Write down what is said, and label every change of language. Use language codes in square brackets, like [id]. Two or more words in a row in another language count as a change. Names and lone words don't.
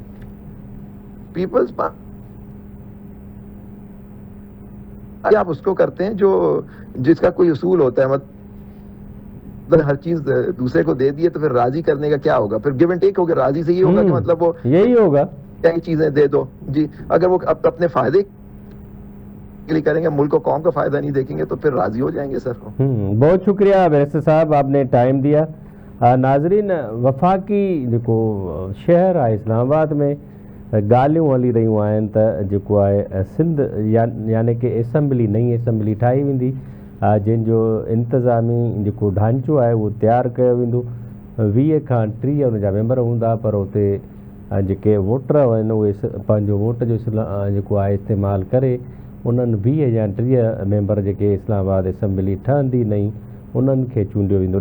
[ur] پیپلز پارٹی آپ اس کو کرتے ہیں جو جس کا کوئی اصول ہوتا ہے, مطلب ہر چیز دوسرے کو دے دیے تو پھر راضی کرنے کا کیا ہوگا, پھر [en] give and take [ur] ہوگا. راضی سے یہ ہوگا کہ مطلب وہ یہی ہوگا کئی چیزیں دے دو جی. اگر وہ اپنے فائدے کے لیے کریں گے, ملک و قوم کا فائدہ نہیں دیکھیں گے تو پھر راضی ہو جائیں گے سر. بہت شکریہ بیرسٹر صاحب, آپ نے ٹائم دیا. ناظرین, وفاقی [sd] जेको शहर आहे اسلام آباد में ॻाल्हियूं हली रहियूं आहिनि त जेको आहे सिंध यानी कि एसेंबली नई एसेंबली ठाही वेंदी, जंहिंजो इंतिज़ामी जेको ढांचो आहे उहो तयारु कयो वेंदो. 20 खां 30 उन जा मेंबर हूंदा, पर उते जेके वोटर आहिनि उहे पंहिंजो वोट जो जेको आहे इस्तेमालु करे उन्हनि 20 या 30 मेंबर जेके इस्लामाबाद एसेंबली ठहंदी नई उन्हनि खे चूंडियो वेंदो.